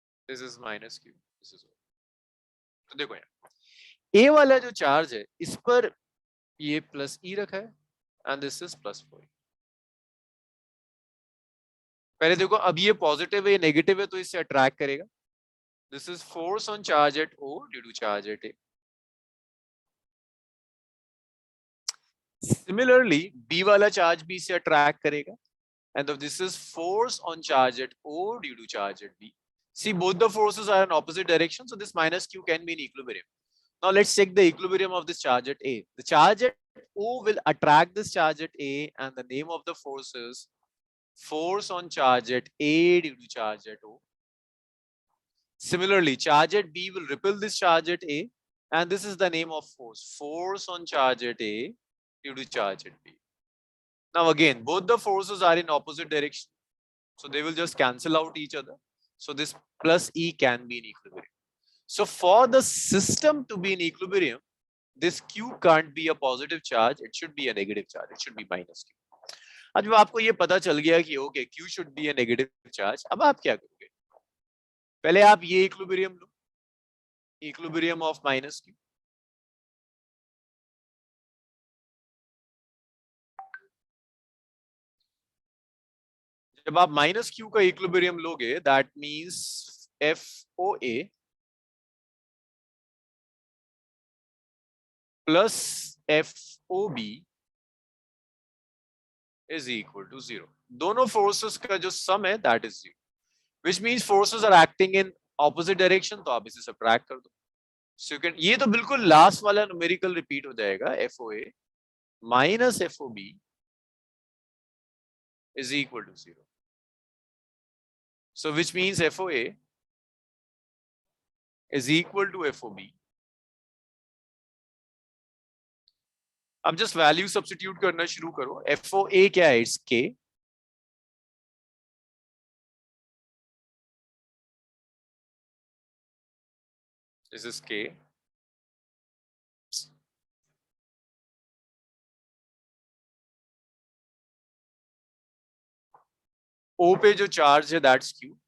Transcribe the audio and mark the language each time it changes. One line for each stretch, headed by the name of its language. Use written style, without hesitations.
English: This is minus Q, this is.
Hindi: तो देखो यार, ए वाला जो चार्ज है इस पर ये प्लस ई रखा है
English: And this is plus 4।
Hindi: पहले देखो, अब ये पॉजिटिव है, ये नेगेटिव है, तो इससे अट्रैक्ट करेगा।
English: This is force on charge at O due to charge at A.
Hindi: Similarly B वाला चार्ज भी इसे अट्रैक्ट करेगा
English: and this is force on charge at O due to charge at B. See, both the forces are in opposite direction, so this minus Q can be in equilibrium. Now let's check the equilibrium of this charge at A. The charge at O will attract this charge at A, and the name of the force is force on charge at A due to charge at O. Similarly, charge at B will repel this charge at A, and this is the name of force on charge at A due to charge at B. Now again, both the forces are in opposite direction, so they will just cancel out each other. So this plus E can be in equilibrium. So for the system to be in equilibrium, this Q can't be a positive charge, it should be a negative charge, it should be minus Q.
Hindi: अब जब आपको ये पता चल गया कि okay
English: Q should be a negative charge,
Hindi: अब आप क्या करोगे? पहले आप ये equilibrium low, equilibrium of minus Q। जब आप माइनस क्यू का इक्विलिब्रियम लोगे,
English: That means FOA plus FOB is equal to 0.
Hindi: दोनों फोर्सेस का जो सम है
English: that is 0, which means forces are acting in opposite direction,
Hindi: तो आप इसे सब्ट्रैक्ट कर दो।
English: So you can,
Hindi: ये तो बिल्कुल लास्ट वाला न्यूमेरिकल रिपीट हो जाएगा,
English: FOA minus FOB is equal to 0. So which means FOA is equal to FOB.
Hindi: अब जस्ट वैल्यू सब्स्टिट्यूट करना शुरू करो। FOA क्या है?
English: it's K, this is K,
Hindi: O पे जो चार्ज है दैट्स Q।